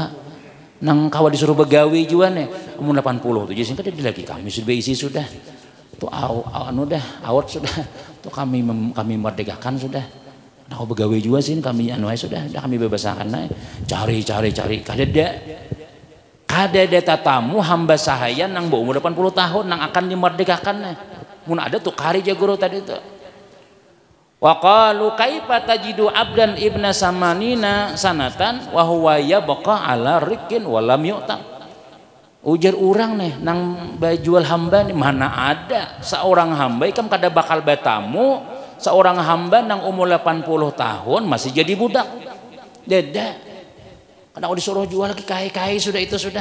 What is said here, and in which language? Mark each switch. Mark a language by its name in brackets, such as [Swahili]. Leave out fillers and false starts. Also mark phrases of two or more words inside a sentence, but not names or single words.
[Banjar] Nang kawa disuruh begawi juga nih umur 80 tuh jadi kan dia lagi kami sudah isi sudah tuh anu dah awat sudah tuh kami merdekakan sudah nah begawi juga sih kami anu sudah kami bebasakan nah cari kada ada tatamu hamba sahaya nang umur 80 tahun nang akan dimerdekakan nah mun ada tuh kari jagoro tadi tuh [Arabic] وقالوا كيف تجد عبدا ابن ثمانين سنة وهو يبقى على رق ولم يعتق [Banjar] ujar orang nih nang bajual hamba nih mana ada seorang hamba ikam kada bakal batamu seorang hamba nang umur 80 tahun masih jadi budak. Deda. Kadang aku disuruh jual lagi kai-kai sudah itu sudah.